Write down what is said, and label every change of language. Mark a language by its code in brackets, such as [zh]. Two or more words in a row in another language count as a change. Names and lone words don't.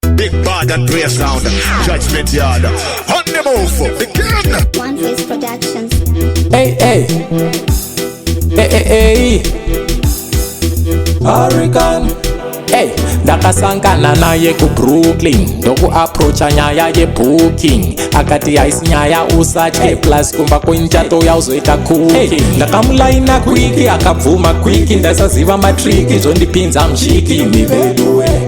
[en] Big bad and brave sound. Judgment Yard. On the move. Begin. One Face Productions. Hey, hey. Hey, hey, hey. Hurricane. [sn] Hey, ndakasangana naye kuBrooklyn. Ndokuapproacha nyaya yebooking. Akati, "Haisi nyaya, usatye. Plus, kumba kwenchato yauzoita cooking." Hey, ndakamulaina quick, akabvuma quick. Ndasaziva matrick, zvondipinza mushiki. Mibeduwe.